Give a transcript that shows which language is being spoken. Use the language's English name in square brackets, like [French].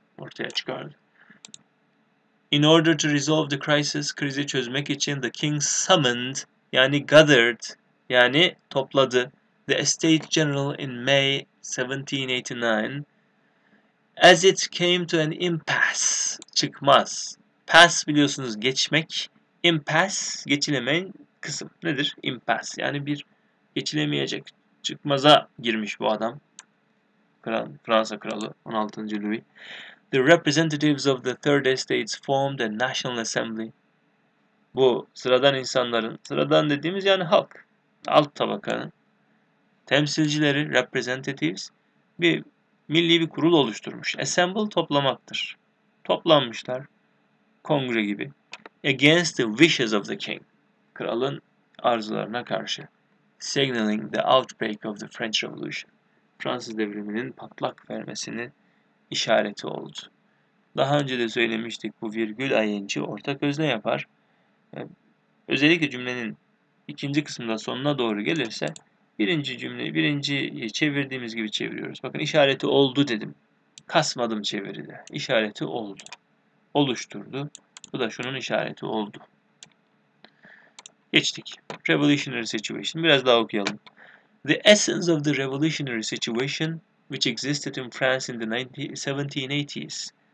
[Turkish] ortaya çıkardı. [English] In order to resolve the crisis, [Turkish] krizi çözmek için [English] the king summoned, yani gathered, [Turkish] yani topladı, [English] the Estates General in May 1789. As it came to an impasse, çıkmaz. [Turkish] Pass biliyorsunuz geçmek, impasse geçilemeyen kısım. Nedir? Impasse, yani bir geçilemeyecek çıkmaza girmiş bu adam. Fransa kralı 16. Louis. [English] The representatives of the Third Estates formed a National Assembly. [Turkish] Bu sıradan insanların, sıradan dediğimiz yani halk, alt tabakanın temsilcileri, representatives, milli bir kurul oluşturmuş. Assemble toplamaktır. Toplanmışlar, kongre gibi. [English] Against the wishes of the king. [Turkish] Kralın arzularına karşı. [English] Signaling the outbreak of the French Revolution. [Turkish] Fransız devriminin patlak vermesinin işareti oldu. Daha önce de söylemiştik, bu virgül ing'i ortak özne yapar. Özellikle cümlenin ikinci kısmında sonuna doğru gelirse birinciyi çevirdiğimiz gibi çeviriyoruz. Bakın işareti oldu dedim. Kasmadım çeviride. İşareti oldu. Oluşturdu. Bu da şunun işareti oldu. Geçtik. [English] Revolutionary situation. [Turkish] Biraz daha okuyalım. [English] The essence of the revolutionary situation which existed in France in the 1780s.